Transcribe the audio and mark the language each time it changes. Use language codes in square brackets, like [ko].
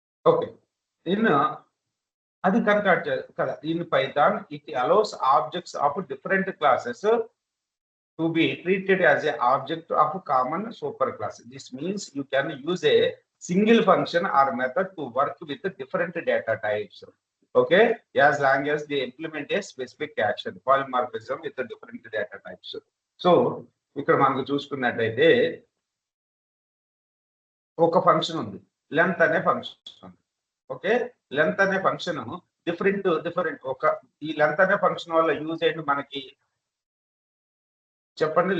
[te] Okay. అది convert కదా. [en] In Python it allows objects of different classes to be treated as a object of common super class. This means you can use a single function or method to work with different data types. Okay, as long as they implement a specific action. Polymorphism with the different data types. [te] So ఇక్కడ మనకు చూసుకున్నట్టయితే ఒక function ఉంది, length అనే function ఉంది. Okay, length అనే function different ఈ length అనే ఫంక్షన్ వల్ల యూజ్ ఏంటి మనకి చెప్పండి?